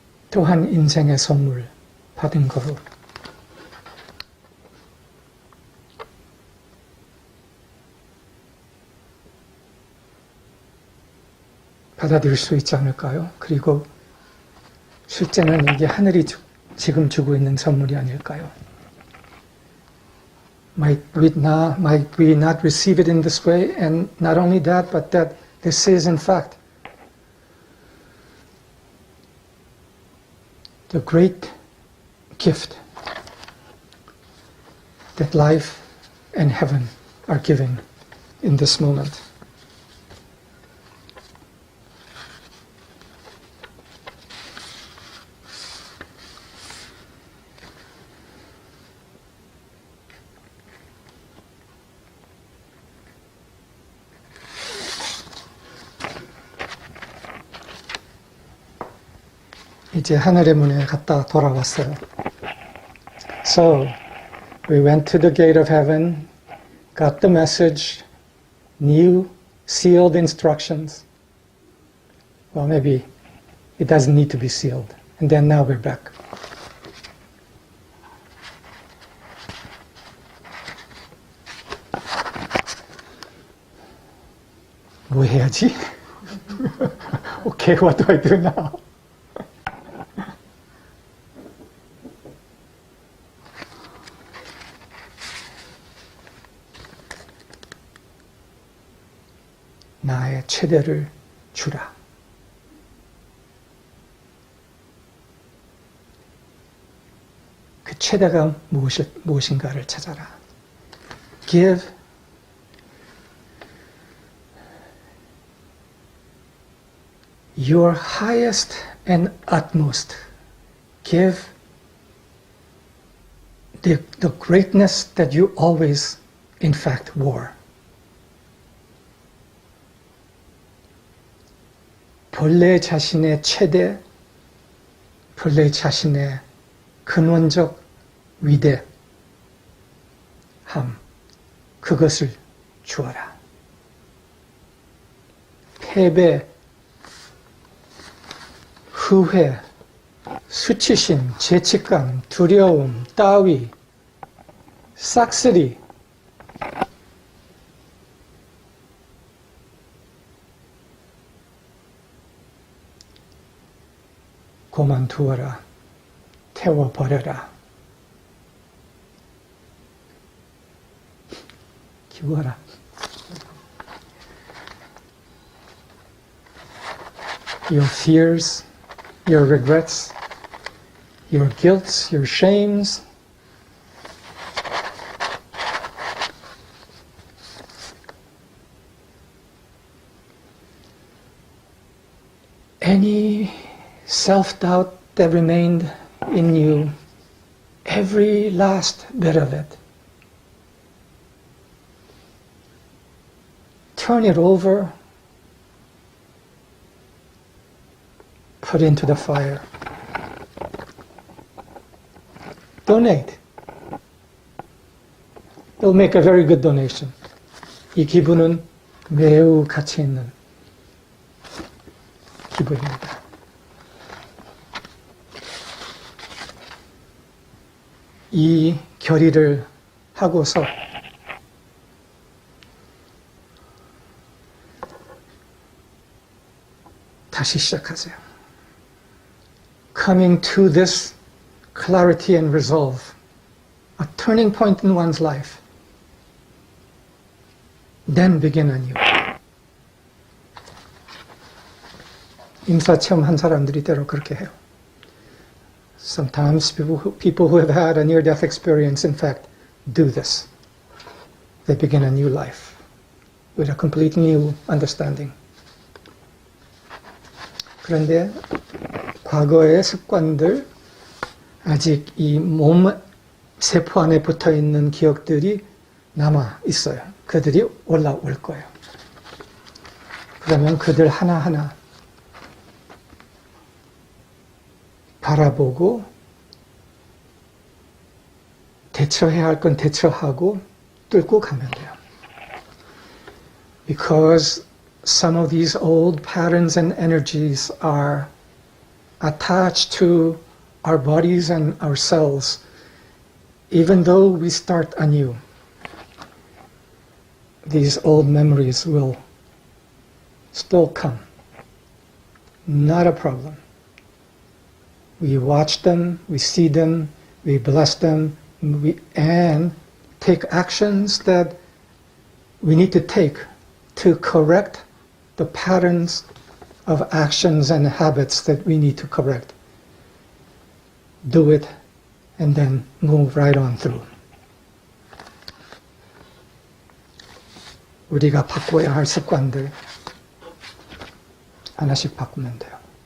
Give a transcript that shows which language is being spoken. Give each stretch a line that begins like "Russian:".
Korean: 또한 인생의 선물 받은 거로 받아들일 수 있지 않을까요? 그리고 실제는 이게 하늘이 지금 주고 있는 선물이 아닐까요?
English: Might we not receive it in this way, and not only that, but that this is in fact the great gift that life and heaven are giving in this moment.
Korean: 이제 하늘의 문에 갔다 돌아왔어요.
English: So, we went to the gate of heaven, got the message, new sealed instructions. Well, maybe it doesn't need to be sealed. And then now we're back.
Korean: 뭐 해야지?
English: Okay, what do I do now?
Korean: 나의 최대를 주라. 그 최대가 무엇인가를 찾아라.
English: Give your highest and utmost. Give the greatness that you always, in fact, were.
Korean: 본래 자신의 최대, 본래 자신의 근원적 위대함, 그것을 주어라. 패배, 후회, 수치심, 죄책감, 두려움, 따위, 싹쓸이, 그만두어라, 태워버려라, 기워라.
English: Your fears, your regrets, your guilts, your shames, any self-doubt that remained in you, every last bit of it. Turn it over, put into the fire. Donate. It'll make a very good donation.
Korean: 이 기부는 매우 가치 있는 기부입니다. 이 결의를 하고서 다시 시작하세요.
English: Coming to this clarity and resolve, a turning point in one's life, then begin anew.
Korean: 임사체험 한 사람들이 때로 그렇게 해요.
English: Sometimes people who have had a near-death experience, in fact, do this. They begin a new life with a completely new understanding.
Korean: 그런데 과거의 습관들, 아직 이 몸 세포 안에 붙어있는 기억들이 남아 있어요. 그들이 올라올 거예요. 그러면 그들 하나하나 바라보고 대처해야 할 건 대처하고 뚫고 가면 돼요.
English: Because some of these old patterns and energies are attached to our bodies and our cells, even though we start anew. These old memories will still come. Not a problem. We watch them, we see them, we bless them, and take actions that we need to take to correct the patterns of actions and habits that we need to correct. Do it and then move right on through.
Korean: 우리가 바꿔야 할 습관들 하나씩 바꾸면 돼요.